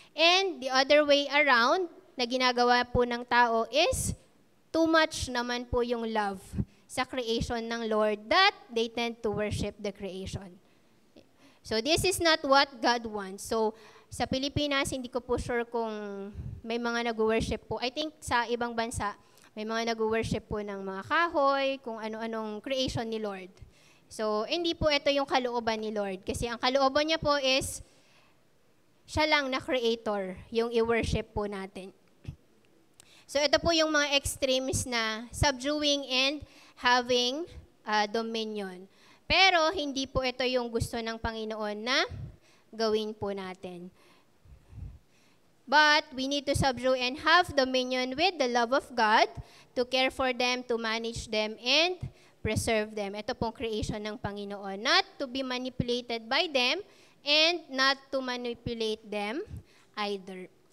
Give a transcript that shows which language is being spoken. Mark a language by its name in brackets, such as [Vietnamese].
[English] And the other way around, [Filipino] na ginagawa po ng tao [English] is too much naman po yung love sa creation ng Lord that they tend to worship the creation. So this is not what God wants. [Filipino] So sa Pilipinas, hindi ko po sure kung may mga nag-worship po. [English] I think [Filipino] sa ibang bansa, may mga nag-worship po ng mga kahoy, kung ano-anong creation ni Lord. So hindi po ito yung kalooban ni Lord. Kasi ang kalooban niya po is siya lang na creator, yung i-worship po natin. So ito po yung mga extremes na subduing and having dominion. Pero hindi po ito yung gusto ng Panginoon na gawin po natin. [English] But we need to subdue and have dominion with the love of God, to care for them, to manage them, and preserve them. [Filipino] Ito pong creation ng Panginoon. [English] Not to be manipulated by them, and not to manipulate them either.